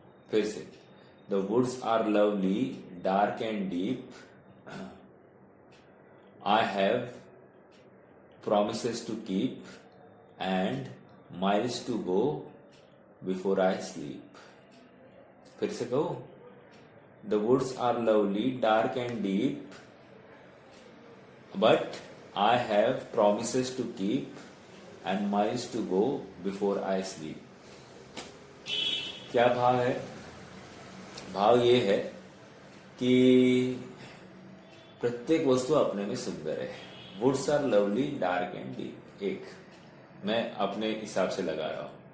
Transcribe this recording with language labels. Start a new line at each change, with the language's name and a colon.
Hindi: फिर से,
English: The woods are lovely dark and deep, I have promises to keep and miles to go before I sleep।
Hindi: फिर से कहो,
English: the woods are lovely, dark and deep, but I have promises to keep and miles to go before I sleep।
Hindi: क्या भाव है? भाव ये है कि प्रत्येक वस्तु अपने में सुंदर है।
English: woods are lovely dark and deep,
Hindi: एक मैं अपने हिसाब से लगा रहा हूं।